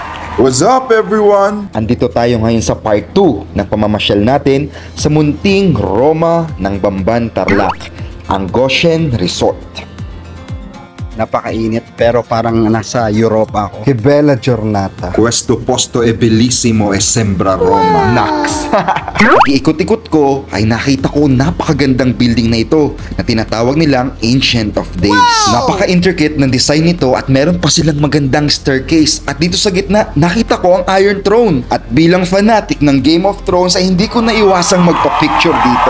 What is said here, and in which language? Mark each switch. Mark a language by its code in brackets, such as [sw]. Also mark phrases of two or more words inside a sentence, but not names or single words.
[en] What's up everyone? [tl] Andito tayo ngayon sa part 2 ng pamamasyal natin sa munting Roma ng Bamban, Tarlac, ang Goshen Resort. Napakainit pero parang nasa Europa ako. [it] Che bella giornata. Questo posto è bellissimo e sembra Roma. [tl] Nax! Iikot-ikot ko ay nakita ko napakagandang building na ito na tinatawag nilang Ancient of Days. Napaka-intricate ng design nito at meron pa silang magandang staircase. At dito sa gitna, nakita ko ang Iron Throne. At bilang fanatic ng Game of Thrones ay hindi ko naiwasang magpa-picture dito.